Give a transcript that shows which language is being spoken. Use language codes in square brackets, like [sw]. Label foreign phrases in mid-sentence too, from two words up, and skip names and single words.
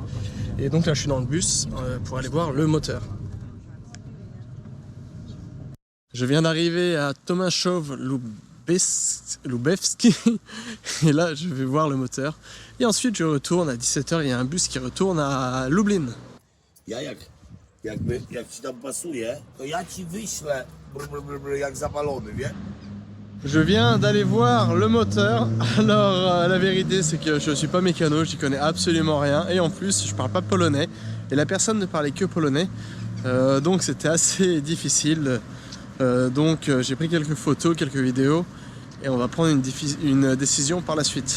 [fr] Et donc là, je suis dans le bus pour aller voir le moteur. Je viens d'arriver à Tomaszów Lubewski et là je vais voir le moteur et ensuite je retourne à 17 h, il y a un bus qui retourne à Lublin. [pl] Jak ci tam pasuje, to ja ci wyślę jak zapalony, wie? [fr] Je viens d'aller voir le moteur. Alors la vérité c'est que je suis pas mécano, j'y connais absolument rien et en plus je parle pas polonais et la personne ne parlait que polonais, donc c'était assez difficile. Donc j'ai pris quelques photos, quelques vidéos et on va prendre une décision par la suite.